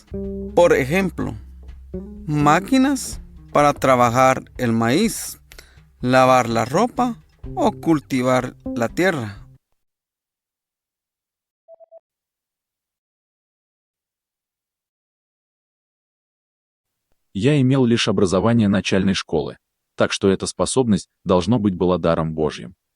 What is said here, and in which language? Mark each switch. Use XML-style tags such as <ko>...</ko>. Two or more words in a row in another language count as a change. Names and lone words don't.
<es>Por ejemplo, máquinas para trabajar el maíz, lavar la ropa o cultivar la tierra.</es> <ru>Я имел лишь образование начальной школы, так что эта способность, должно быть, была даром Божьим.</ru>